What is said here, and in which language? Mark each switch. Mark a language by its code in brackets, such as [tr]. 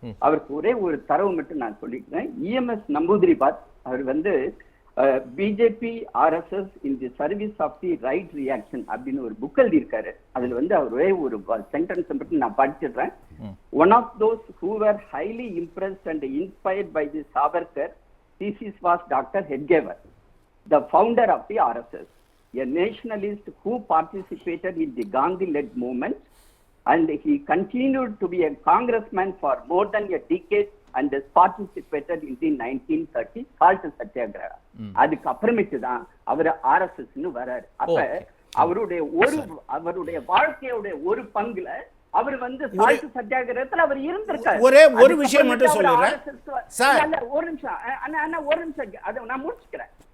[ta] அவருக்கு ஒரே ஒரு தரவு மட்டும் நான் சொல்லிக்கிறேன். இஎம்எஸ் நம்பூதிரிபாத் அவர் வந்து BJP RSS in the service of the right reaction அப்படின்னு ஒரு புக் எழுதியிருக்காரு. அதுல வந்து அவர் ஒரே ஒரு சென்டென்ஸ் மட்டும் நான் படிச்சிடுறேன். [en] One of those who were highly impressed and inspired by the Savarkar thesis was Dr. Hedgever, the founder of the RSS, a nationalist who participated in the Gandhi-led movement, and he continued to be a congressman for more than a decade and has participated in the 1930 salt satyagraha. [ta] அதுக்கு அப்புறமேட்டு தான் அவர் RSS ன்னு வராரு. அப்ப அவருடைய வாழ்க்கையோட ஒரு பங்குல அவர் வந்து சால்ட் சத்தியாகிரகத்துல அவர் இருந்திருக்காரு. ஒரே ஒரு விஷயம் மட்டும் சொல்றேன் சார், ஒரு நிமிஷம் அதை நான் முடிச்சுக்கிறேன்.